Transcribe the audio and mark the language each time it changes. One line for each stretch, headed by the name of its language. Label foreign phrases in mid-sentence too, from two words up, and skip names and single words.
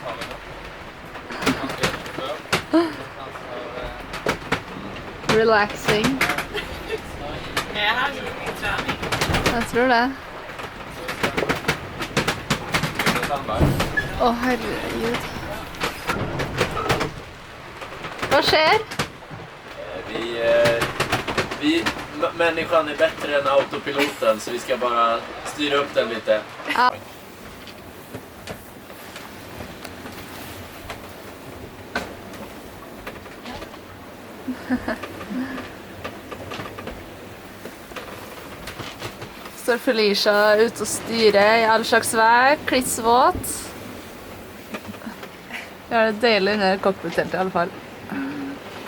English: Relaxing.
Norwegian: Jeg tror det. Å, herregud. Hva skjer?
Swedish: Människan är bättre än autopiloten, så vi ska bara styra upp den lite. Ja.
Norwegian: Står Felicia ute og styrer i all slags vær, klissvåt. Vi har det deilig under cockpit-teltet i alle fall.